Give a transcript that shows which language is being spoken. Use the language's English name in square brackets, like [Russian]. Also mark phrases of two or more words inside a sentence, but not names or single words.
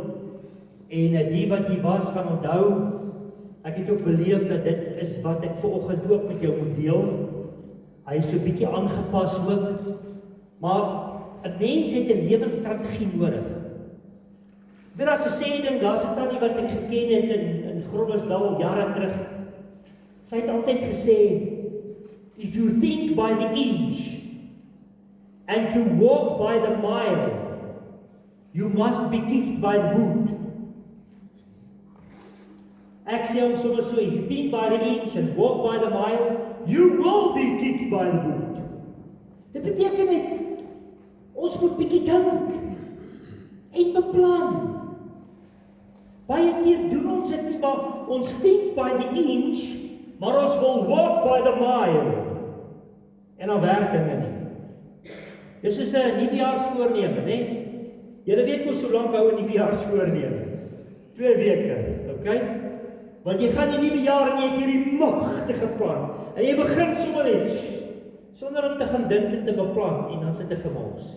[Afrikaans] En die wat hier was gaan onthou, ek het ook beleef dat dit is wat ek vanoggend ook met jou moet deel. Hy is so 'n bietjie aangepas ook. Maar 'n mens het 'n lewensstrategie nodig. Dit is 'n sê ding, daar's 'n tannie wat ek geken het in Groblersdal jare terug. Sy het altyd gesê, [English] if you think by the inch and you walk by the mile, you must be kicked by the boot. [Afrikaans] Ek sê hom sommer so, [English] if you think by the inch and walk by the mile, you will be kicked by the boot. [Afrikaans] Dit beteken net, ons moet bietjie dink en beplan. Baie keer doen ons dit nie, maar ons [English] think by the inch, [Afrikaans] maar ons wil [English] walk by the mile. [Afrikaans] En dan werk dinge nie. Dis is 'n nuwejaarsvoorneme, né? Julle weet mos hoe lank hou 'n nuwejaarsvoorneme? 2 weke, okay? Want jy gaan die nuwe jaar en jy het hierdie magtige plan. En jy begin sommer net, sonder om te gaan dink en te beplan, en dan sit jy gemors.